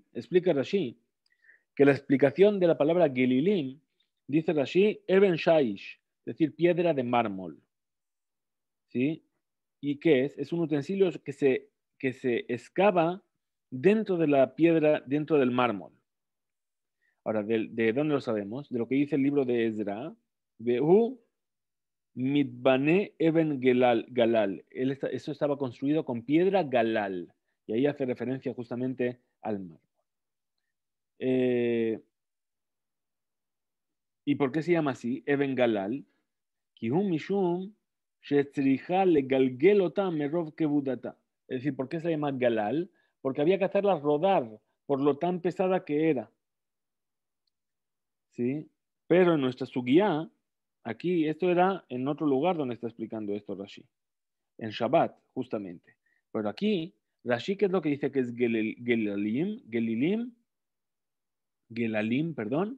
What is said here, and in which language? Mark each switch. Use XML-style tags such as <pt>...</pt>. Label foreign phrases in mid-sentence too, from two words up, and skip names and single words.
<es>Explica Rashi que la explicación de la palabra Gelilim, dice Rashi,</es> <he>אבן שיש,</he> <es>es decir, piedra de mármol. ¿Sí? ¿Y qué es? Es un utensilio que se excava dentro de la piedra, dentro del mármol. Ahora, ¿de dónde lo sabemos? De lo que dice el libro de Ezra.</es> <arc>והוא מתבנא אבן גלל.</arc> <es>Eso estaba construido con piedra galal. Y ahí hace referencia justamente al mármol. ¿Y por qué se llama así?</es> <arc>אבן גלל.</arc> <he>כי הם משום שצריכה לגלגלה מרוב כבדותה.</he> <es>Es decir, ¿por qué se llama galal? Porque había que hacerla rodar por lo tan pesada que era. ¿Sí? Pero en nuestra sugiá, aquí, esto era en otro lugar donde está explicando esto Rashi. En Shabbat, justamente. Pero aquí, Rashi, ¿qué es lo que dice que es Gelalim, perdón?</es>